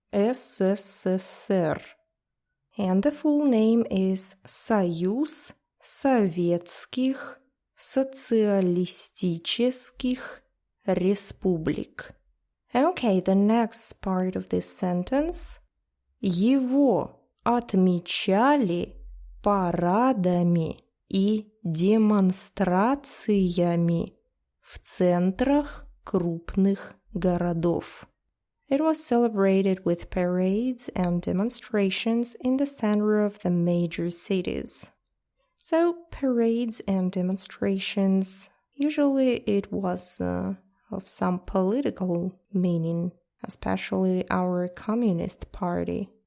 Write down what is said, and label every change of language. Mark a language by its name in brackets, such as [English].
[English] SSSR. And the full name is Союз Советских Социалистических Республик. Okay, the next part of this sentence. [Russian] Его отмечали парадами и демонстрациями в центрах крупных городов. [English] It was celebrated with parades and demonstrations in the center of the major cities. So, parades and demonstrations, usually it was of some political meaning, especially our Communist Party.